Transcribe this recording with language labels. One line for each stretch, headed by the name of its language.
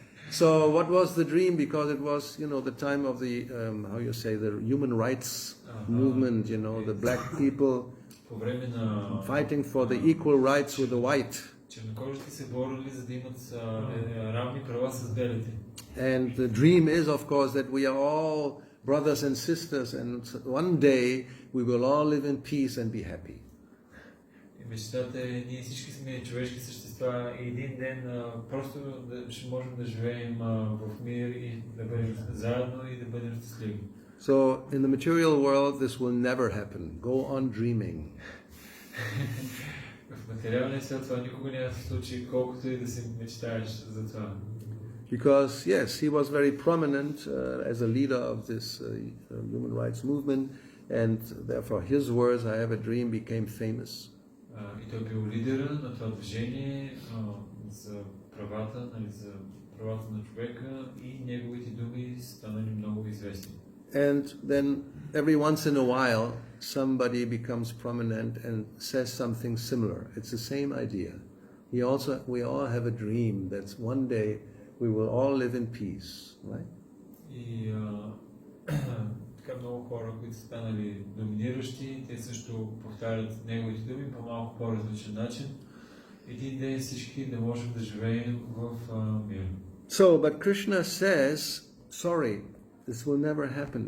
English: So what was the dream? Because it was, the time of the, the human rights movement, the black people
Bulgarian: По време на
English: fighting for the equal rights with the white.
Bulgarian: чернокожите се борили, за да имат равни права с белите.
English: And the dream is, of course, that we are all brothers and sisters, and one day we will all live in peace and be happy.
Bulgarian: И мечтата е, ние всички сме човешки същества и един ден просто ще можем да живеем в мир и да бъдем заедно и да бъдем щастливи.
English: So in the material world this will never happen. Go on dreaming.
Bulgarian: В материалния свят това никога няма да се случи, колкото и да си мечтаеш за това.
English: Because yes, he was very prominent as a leader of this human rights movement, and therefore his words, "I have a dream," became famous.
Bulgarian: И той бил лидера на това движение за правата, за правата на човека и неговите думи станали много известни.
English: And then every once in a while somebody becomes prominent and says something similar. It's the same idea. We all have a dream that one day we will all live in peace, right?
Bulgarian: И така много хора, които са станали доминиращи, те също повтарят неговите думи по малко по-различен начин. Един ден всички да можем да живеем в мир.
English: So, but Krishna says, sorry, this will never happen.